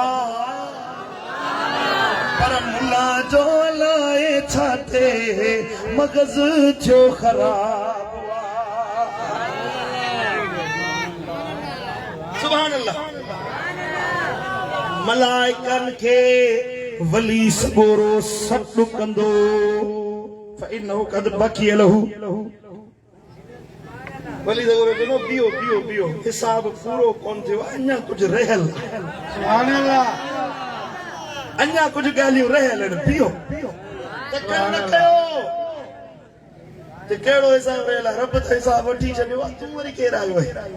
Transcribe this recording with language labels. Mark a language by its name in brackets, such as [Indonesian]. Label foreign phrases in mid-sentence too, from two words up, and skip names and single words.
[Sindhi] पर मुला जो लाए छाते मगज़ थियो ख़राब [Arabic] سبحان الله [Sindhi] मलाइकन खे वली सगोरो सॾु कंदो [Arabic] فإنه قد بقي له [Sindhi] वली सगोरो चवंदो बीहो बीहो बीहो हिसाब पूरो कोन थियो अञा कुझु रहियल [Arabic] سبحان الله [Sindhi] अञा कुझु ॻाल्हियूं रहियल आहिनि बीहो त कयो न कयो त कहिड़ो हिसाब रहियल आहे रब त हिसाब वठी छॾियो आहे तूं वरी केरु आयो आहे